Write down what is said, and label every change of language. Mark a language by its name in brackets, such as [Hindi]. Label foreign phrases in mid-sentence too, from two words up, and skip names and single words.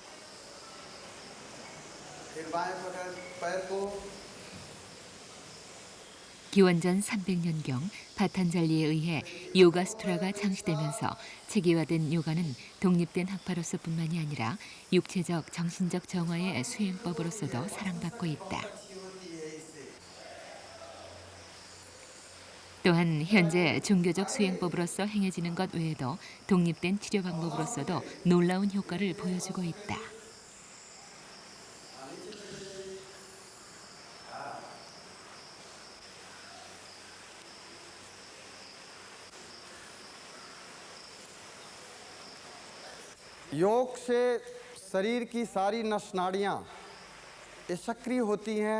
[Korean] 기원전 300년경 파탄잘리에 의해 요가 수트라가 창시되면서 체계화된 요가는 독립된 학파로서뿐만이 아니라 육체적, 정신적 정화의 수행법으로서도 사랑받고 있다. 또한 현재 종교적 수행법으로서 행해지는 것 외에도 독립된 치료 방법으로서도 놀라운 효과를 보여주고 있다. [Hindi] योग से शरीर की सारी नस नाड़ियाँ ये सक्रिय होती हैं।